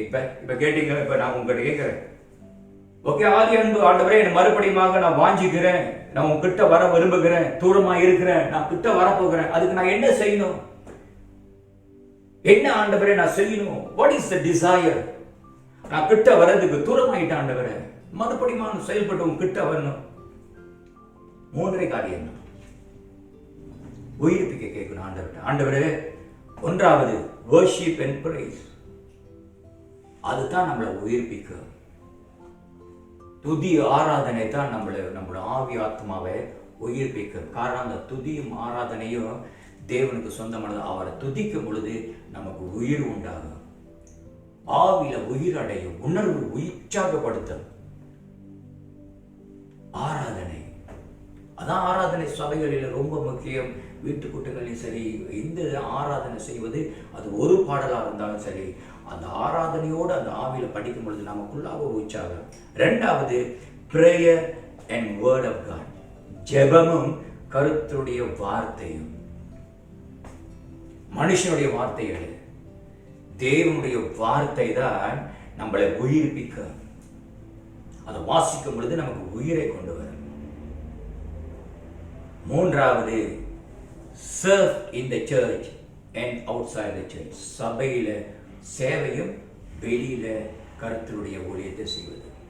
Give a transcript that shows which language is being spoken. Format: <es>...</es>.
<ta>இப்ப கேட்டீங்க, இப்ப நான் உங்ககிட்ட கேட்கிறேன், ஓகே, ஆதி அன்பு ஆண்டவரே, என் மறுபடியுமாக நான் வாஞ்சிக்கிறேன், நான் உங்ககிட்ட வர விரும்புகிறேன், தூரமா இருக்கிறேன், நான் கிட்ட வரப்போகிறேன், அதுக்கு நான் என்ன செய்யணும்? என்ன ஆண்டவரே நான் செய்யணும்?</ta> <en>what is the desire?</en> <ta>நான் கிட்ட வர்றதுக்கு தூரமாயிட்டேன் ஆண்டவரே, மறுபடியும் செயல்பட்டு உங்க கிட்ட வரணும். 3 காரியம் உயிர்ப்பிக்க கேட்கணும் ஆண்டவரே. ஆண்டவரே, ஒன்றாவது</ta> <en>worship and praise.</en> <ta>அதுதான் நம்மளை உயிர்ப்பிக்கும். துதி ஆராதனை தான் நம்மளோட ஆவி ஆத்மாவை உயிர்ப்பிக்கும். காரணம், அந்த துதியும் ஆராதனையும் தேவனுக்கு சொந்தமானது. அவரை துதிக்கும் பொழுது நமக்கு உயிர் உண்டாகும், ஆவியில உயிர் அடையும், உணர்வு உற்சாகப்படுத்தும். ஆராதனை, அதான் ஆராதனை சபைகளில் ரொம்ப முக்கியம். வீட்டு கூட்டங்களையும் சரி, இந்த ஆராதனை செய்வது அது ஒரு பாடலாக இருந்தாலும் சரி, அந்த ஆராதனையோடு அந்த ஆவியில படிக்கும் பொழுது நமக்குள்ளாக ஒரு உற்சாகம்.</ta> <en>2வது prayer and word of God.</en> <ta>ஜெபமும் கர்த்தருடைய வார்த்தையும். மனுஷனுடைய வார்த்தைகள், தேவனுடைய வார்த்தை தான் நம்மளை உயிர்ப்பிக்கும். அதை வாசிக்கும் பொழுது நமக்கு உயிரை கொண்டு வரும்.</ta> <en>மூன்றாவது, serve in the church and outside the church.</en> <ta>சபையில சேவையும் வெளியில கர்த்தருடைய ஊழியத்தை செய்வது.</ta>